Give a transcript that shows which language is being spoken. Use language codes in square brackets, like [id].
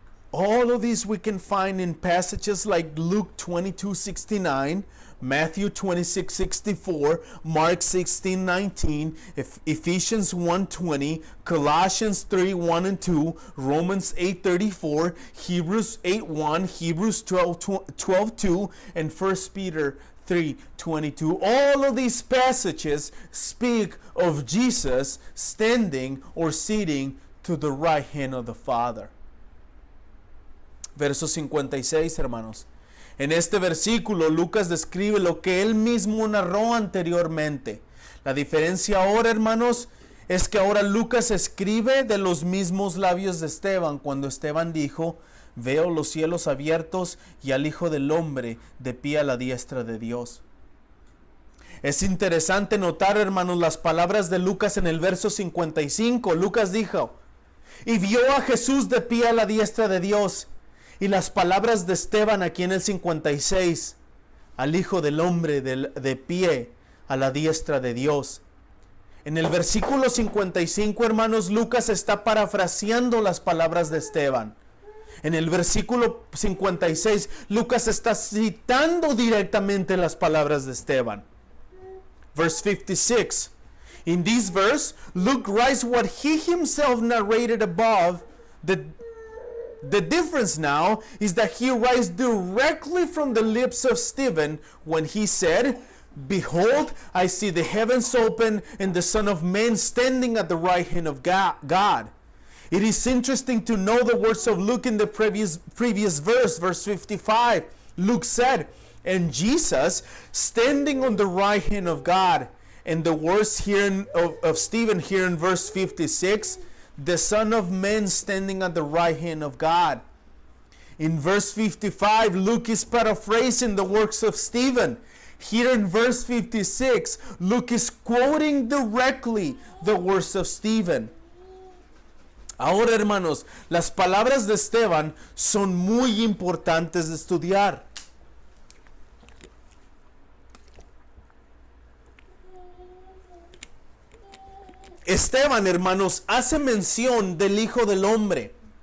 [en] All of these we can find in passages like Luke 22:69, Matthew 26:64, Mark 16:19, Ephesians 1:20, Colossians 3:1 and 2, Romans 8:34, Hebrews 8:1, Hebrews 12:2, and 1 Peter 3:22. All of these passages speak of Jesus standing or sitting to the right hand of the Father. [es] Verso 56, hermanos. En este versículo, Lucas describe lo que él mismo narró anteriormente. La diferencia ahora, hermanos, es que ahora Lucas escribe de los mismos labios de Esteban, cuando Esteban dijo, veo los cielos abiertos y al Hijo del Hombre de pie a la diestra de Dios. Es interesante notar, hermanos, las palabras de Lucas en el verso 55. Lucas dijo, y vio a Jesús de pie a la diestra de Dios. Y las palabras de Esteban aquí en el 56, al Hijo del Hombre de pie a la diestra de Dios. En el versículo 55, hermanos, Lucas está parafraseando las palabras de Esteban. En el versículo 56, Lucas está citando directamente las palabras de Esteban. [en] Verse 56. In this verse, Luke writes what he himself narrated above. The difference now is that he writes directly from the lips of Stephen when he said, behold, I see the heavens open and the Son of Man standing at the right hand of God. It is interesting to know the words of Luke in the previous verse, verse 55. Luke said, and Jesus standing on the right hand of God. And the words here of Stephen here in verse 56, the Son of Man standing at the right hand of God. In verse 55, Luke is paraphrasing the works of Stephen. Here in verse 56, Luke is quoting directly the words of Stephen. [es] Ahora, hermanos, las palabras de Esteban son muy importantes de estudiar. Esteban, hermanos, hace mención del Hijo del Hombre.